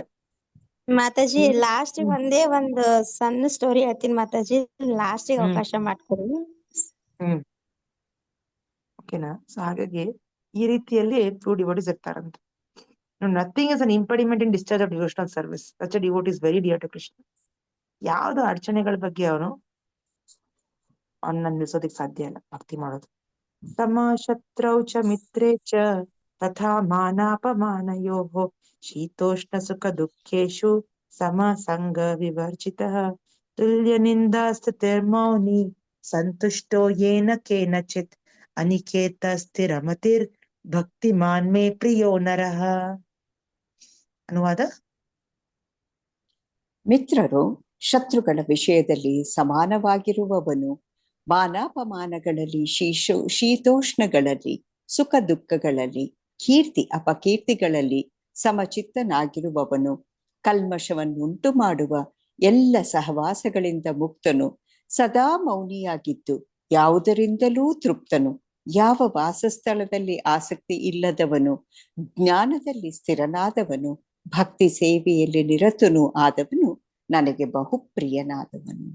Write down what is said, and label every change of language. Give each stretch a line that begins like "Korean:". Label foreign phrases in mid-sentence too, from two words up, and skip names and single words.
Kannada: ಮಾತಾಜಿ ಹ್ಮ್ ಲಾಸ್ಟ್ ಹ್ಮ್ ಒಂದೇ ಒಂದು ಸಣ್ಣ ಸ್ಟೋರಿ ಹೇಳ್ತೀನಿ ಮಾತಾಜಿ, ಲಾಸ್ಟಿಗೆ ಹ್ಮ್ ಅವಕಾಶ ಮಾಡ್ಕೊಡಿ. ಹ್ಮ್ ಓಕೆನಾ. ಸೊ ಹಾಗಾಗಿ ಈ ರೀತಿಯಲ್ಲಿ
English: true devotees
Kannada: ಇರ್ತಾರಂತೆ.
English: nothing is an impediment in discharge of devotional service. such a devotee is very dear to Krishna.
Kannada: ಯಾವ್ದು ಅಡಚಣೆಗಳ ಬಗ್ಗೆ ಅವನ್ನ ನಿಲ್ಸೋದಿಕ್ ಸಾಧ್ಯ ಇಲ್ಲ ಭಕ್ತಿ ಮಾಡೋದು.
Sanskrit: ತಮ ಶತ್ರೌ ಚ ಮಿತ್ರೇ ಚ ತಥಾ ಮಾನಾಪಮಾನಯೋಃ ಶೀತೋಷ್ಣ ಸುಖ ದುಃಖೇಷು ಸಮ ಸಂಗ ವಿವರ್ಜಿತಃ ತುಲ್ಯ ನಿಂದಾ ಸ್ತುತಿರ್ಮೌನಿ ಸಂತುಷ್ಟೋ ಯೇನ ಕೇನಚಿತ್ ಅನಿಕೇತ ಸ್ಥಿರಮತಿರ್ ಭಕ್ತಿಮಾನ್ ಮೇ ಪ್ರಿಯೋ ನರಃ.
Kannada: ಅನುವಾದ: ಮಿತ್ರರು ಶತ್ರುಗಳ ವಿಷಯದಲ್ಲಿ ಸಮಾನವಾಗಿರುವವನು, ಮಾನಾಪಮಾನಗಳಲ್ಲಿ, ಶೀತೋಷ್ಣಗಳಲ್ಲಿ, ಸುಖ ದುಃಖಗಳಲ್ಲಿ, ಕೀರ್ತಿ ಅಪಕೀರ್ತಿಗಳಲ್ಲಿ ಸಮಚಿತ್ತನಾಗಿರುವವನು, ಕಲ್ಮಶವನ್ನುಂಟು ಮಾಡುವ ಎಲ್ಲ ಸಹವಾಸಗಳಿಂದ ಮುಕ್ತನು, ಸದಾ ಮೌನಿಯಾಗಿದ್ದು ಯಾವುದರಿಂದಲೂ ತೃಪ್ತನು, ಯಾವ ವಾಸಸ್ಥಳದಲ್ಲಿ ಆಸಕ್ತಿ ಇಲ್ಲದವನು, ಜ್ಞಾನದಲ್ಲಿ ಸ್ಥಿರನಾದವನು, ಭಕ್ತಿ ಸೇವೆಯಲ್ಲಿ ನಿರತನೂ ಆದವನು, ನನಗೆ ಬಹುಪ್ರಿಯನಾದವನು.